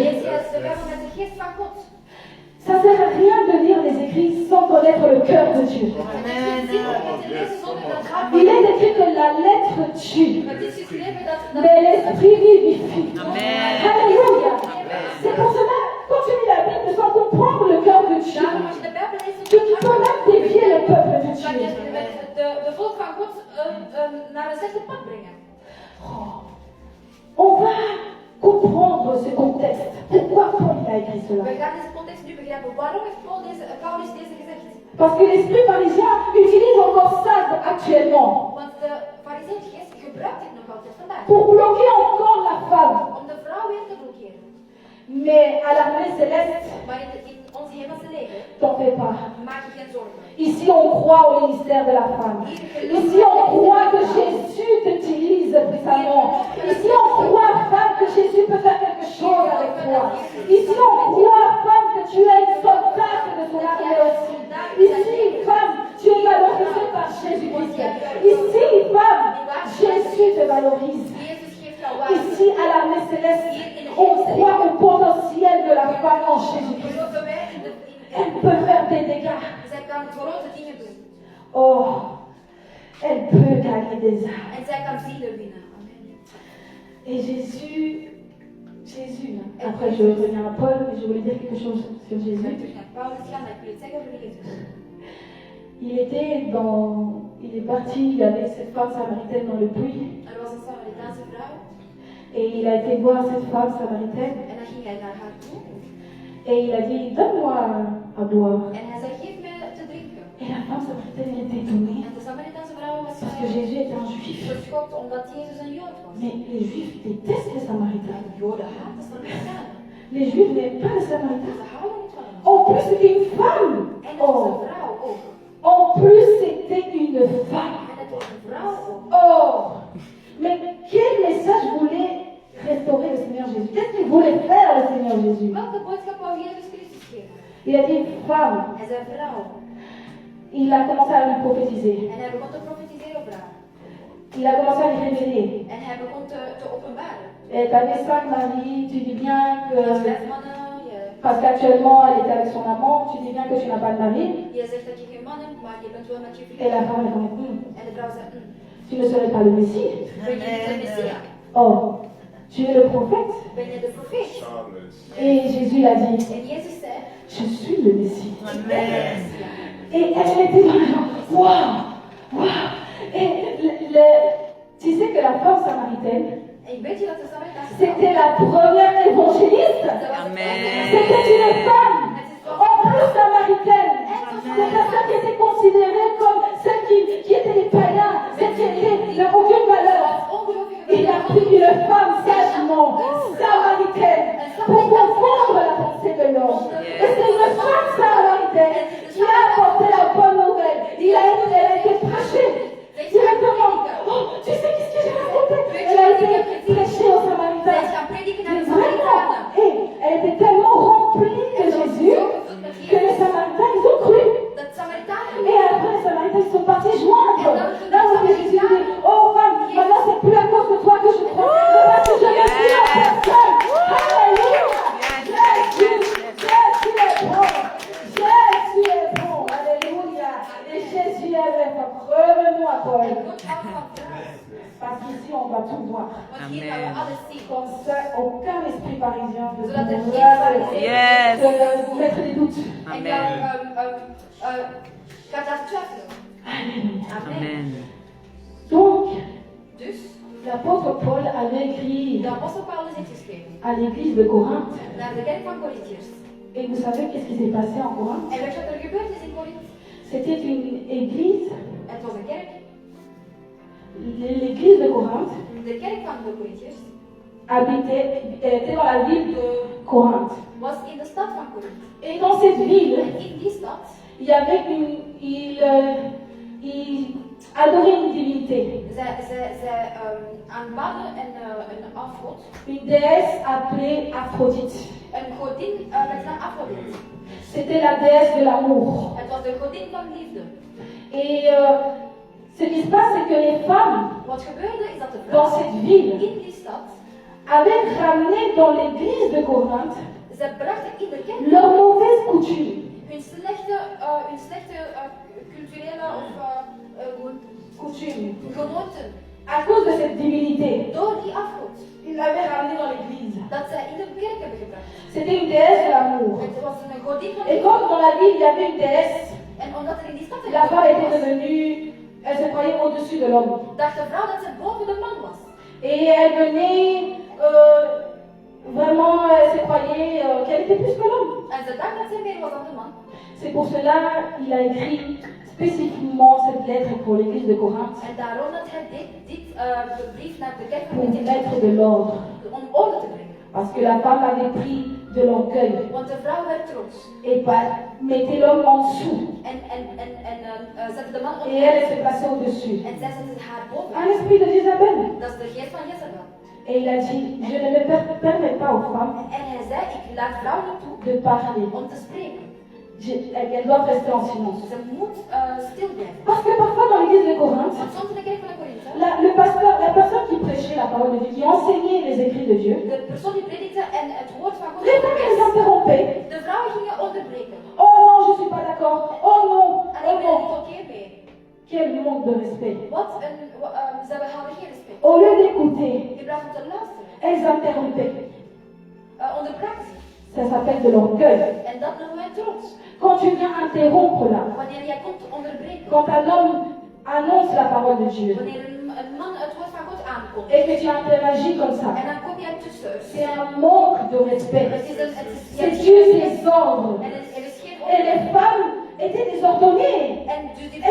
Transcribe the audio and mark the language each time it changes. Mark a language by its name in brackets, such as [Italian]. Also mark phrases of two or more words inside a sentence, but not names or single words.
[Dutch] Lees jij de Bijbel met de geest van God? [French] Ça ne sert à rien de lire les écrits sans connaître le cœur de Dieu. Il est écrit que la lettre tue, [Dutch] Het is geschreven dat [French] mais l'esprit vivifie. Amen. Alléluia. C'est pour cela, quand tu lis la Bible sans comprendre le cœur de Dieu, [Dutch] daarom als je de Bijbel leest, [French] tu peux même dévier le peuple de [Dutch] kan je [French] Dieu. [Dutch] met de volk van God naar een slechte pad brengen. [French] On va comprendre ce contexte. Pourquoi Paul a écrit cela? [Dutch] We gaan deze context nu begrijpen. Waarom heeft Paulus deze gezegd? [French] Parce que l'esprit pharisien utilise encore ça actuellement [Dutch] Want de fariseeëngeest gebruikt dit nog altijd vandaag. [French] pour bloquer encore la femme. [Dutch] Om de vrouw weer te blokkeren. [French] Mais à l'armée céleste, [Dutch] Maar in ons hemelse leven [French] t'en fais pas. [Dutch] maak je geen zorgen. [French] Ici, on croit au ministère de la femme. Ici, on croit que Jésus t'utilise puissamment. Ici, on croit, femme, que Jésus peut faire quelque chose avec toi. Ici, on croit, femme, que tu es une soldate de son armée aussi. Ici, femme, tu es valorisée par Jésus-Christ. Ici, femme, Jésus te valorise. [Dutch] Jezus geeft jou waarde. [French] Ici, à l'armée céleste, on croit au potentiel de la femme en Jésus-Christ. [Dutch] Geloven wij [French] Elle peut faire des dégâts. [Dutch] zij kan grote dingen doen. [French] Oh, elle peut gagner des âmes. [Dutch] En zij kan zielen winnen. Amen. [French] Et Jésus, après je reviens à Paul, mais je voulais dire quelque chose sur [Dutch] We gaan [French] Jésus. [Dutch] terug naar Paulus gaan, maar ik wil iets zeggen over Jezus. [French] Il est parti, il y avait cette femme samaritaine dans le puits, [Dutch] Er was een Samaritaanse vrouw [French] et il a été voir cette femme samaritaine, [Dutch] en dan ging hij naar haar toe [French] et il a dit, donne-moi à boire. [Dutch] en hij zei, geef mij te drinken. [French] Et la femme samaritaine elle était étonnée, [Dutch] En de Samaritaanse vrouw was [French] parce que Jésus était un juif. [Dutch] geschokt omdat Jezus een Jood was. [French] Mais les juifs détestent les samaritains. [Dutch] En Joden haten Samaritanen. [French] Les juifs n'aiment pas les samaritains. [Dutch] Ze houden niet van hem. [French] En plus, c'était une femme. [Dutch] En het was Oh, een vrouw ook. [French] en plus, c'était une femme. [Dutch] En het was een vrouw ook. [French] Oh, mais quel message voulait restaurer le Seigneur Jésus? Qu'est-ce qu'il voulait faire le Seigneur Jésus? [Dutch] Welke boodschap wou Jezus Christus geven? [French] Il a dit femme. [Dutch] Hij zei vrouw. [French] Il a commencé à lui prophétiser. [Dutch] En hij begon te profetiseren op haar. [French] Il a commencé à lui révéler. [Dutch] En hij begon te openbaren. [French] Et t'avais 5 maris, tu dis bien [Dutch] Je had [French] que... [Dutch] 5 mannen. [French] Parce qu'actuellement, elle était avec son amant, tu dis bien que tu n'as pas de mari. [Dutch] Je zegt dat je geen man hebt, maar je bent wel met je [French] Et la [Dutch] vriend. [French] femme répond, [Dutch] En de vrouw zei, [French] tu ne serais pas le Messie. [Dutch] ben je niet de Messia? [French] Oh, tu es le prophète. [Dutch] Ben je de profeet? [French] Et Jésus a dit, [Dutch] En Jezus zei, [French] je suis le Messie. [Dutch] ik ben de Messia. [French] Et elle était dans le genre, waouh, waouh. Et tu sais que la femme samaritaine, [Dutch] En weet je dat de Samaritaanse vrouw, [French] c'était la première évangéliste. [Dutch] dat was de Amen. [French] C'était une femme, [Dutch] Het is [French] en plus samaritaine. C'est personne qui était considérée comme celle qui étaient les païens, celle qui était aucune valeur. Il a pris une femme sagement, samaritaine, pour comprendre la pensée de l'homme. Et c'est une femme samaritaine qui a apporté la bonne nouvelle. Elle a été prêchée directement. Oh, tu sais qu'est-ce que j'ai raconté? Elle a été prêchée aux Samaritains. [Dutch] Zij is gaan prediken naar de [French] Mais vraiment, [Dutch] Samaritanen. [French] et elle était tellement remplie de Jésus que les Samaritains, ils ont cru. [Dutch] Dat Samaritanen [French] Et après, les Samaritains ils sont partis joindre. Là où Jésus dit, oh femme, maintenant c'est plus à cause de toi que je crois, mais parce que je me suis en personne. Alléluia. Jésus est bon. Jésus est bon. Alléluia. Et Jésus est vrai. Revenons à Paul. [Dutch] God houdt van vrouwen. [French] Parce qu'ici, on va tout voir. [Dutch] Want hier gaan we alles zien. [French] Comme ça, aucun esprit parisien ne [Dutch] Zodat er geen [French] pourra [Dutch] fariseeën Yes. [French] vous mettre des doutes. [Dutch] en jou Amen. gaat laten twijfelen. [French] Alléluia. Amen. Amen. Donc, [Dutch] Dus, [French] l'apôtre Paul avait écrit [Dutch] de apostel Paulus heeft geschreven [French] à l'église de Corinthe. [Dutch] naar de kerk van Corinthiërs. [French] Et vous savez qu'est-ce qui s'est passé en Corinthe? [Dutch] En weet je wat er gebeurd is in Corinthe? [French] C'était une église, [Dutch] Het was een kerk. [French] l'église de Corinthe [Dutch] De kerk van de Corinthiërs [French] était dans la ville de Corinthe. [Dutch] was in de stad van Corinthe. [French] Et dans cette ville, [Dutch] En in die stad [French] il y avait il adorait une divinité, [Dutch] zij aanbaden een afgod. [French] une déesse appelée Aphrodite. [Dutch] Een godin met naam Aphrodite. [French] C'était la déesse de l'amour. [Dutch] Het was de godin van liefde. [French] Et ce qui se passe, c'est que les femmes [Dutch] Wat gebeurde is dat de [French] dans [Dutch] vrouwen [French] cette ville [Dutch] in die stad, [French] avaient ramené dans l'église de Corinthe [Dutch] ze brachten in de kerk [French] leurs mauvaises coutumes. [Dutch] hun slechte culturele of [French] Coutumes. [Dutch] gewoonten [French] À cause de cette divinité, [Dutch] door die afgod. [French] ils l'avaient ramenée dans l'église. [Dutch] Dat zij in de kerk hebben gebracht. [French] C'était une déesse de l'amour. [Dutch] Het was een godin van [French] Et [Dutch] liefde. [French] comme dans la ville, il y avait une déesse, [Dutch] En omdat er in die stad een [French] la femme [Dutch] godin [French] était [Dutch] was, [French] devenue, elle se croyait au-dessus de l'homme. [Dutch] dacht de vrouw dat ze boven de man was. [French] Et elle venait, vraiment, elle se croyait qu'elle était plus que l'homme. [Dutch] En ze dacht dat ze meer was dan de man. [French] C'est pour cela qu'il a écrit spécifiquement cette lettre pour l'église de Corinthe, [Dutch] En daarom dat hij dit brief naar de kerk van [French] pour [Dutch] Corinthe [French] mettre de l'ordre. [Dutch] om orde te brengen. [French] Parce que la femme avait pris de l'orgueil [Dutch] Want de vrouw werd trots. [French] et mettait l'homme en dessous. [Dutch] En zette de man op. [French] Et elle se plaçait au-dessus. [Dutch] En zij zette haar boven. [French] Un esprit de Jézabel. [Dutch] Dat is de geest van Jezebel. [French] Et il a dit, je ne me permets pas aux femmes [Dutch] En hij zei, ik laat vrouw niet toe [French] de parler. [Dutch] om te spreken. [French] Elles doivent rester en silence. [Dutch] Ze moet stil blijven. [French] Parce que parfois dans l'église de Corinthe, [Dutch] Want soms in de kerk van de Corinthe, [French] le pasteur, la personne qui prêchait la parole de Dieu, qui enseignait les écrits de Dieu, [Dutch] de persoon die predikte en het woord van God [French] les femmes les [Dutch] onderwees, [French] interrompaient. [Dutch] de vrouwen gingen onderbreken. [French] Oh non, je ne suis pas d'accord. Oh non, [Dutch] En oh ik ben er niet non. oké mee. [French] Quel manque de respect. [Dutch] Ze hadden geen respect. [French] Au lieu d'écouter, [Dutch] In plaats van te luisteren, [French] elles interrompaient. [Dutch] onderbraken ze. [French] Ça s'appelle de l'orgueil. [Dutch] En dat noemen wij trots. [French] Quand tu viens interrompre là, [Dutch] Wanneer jij komt onderbreken. [French] quand un homme annonce la parole de Dieu [Dutch] Wanneer een man het woord van God aankomt. [French] et que tu interagis comme ça, [Dutch] En dan kom jij tussen. [French] c'est un manque de respect. [Dutch] Je [French] C'est [Dutch] hebt [French] Dieu [Dutch] geen [French] ses [Dutch] respect. [French] ordres. [Dutch] En er is geen [French] Et les [Dutch] orde. [French] femmes étaient désordonnées. [Dutch] En dus die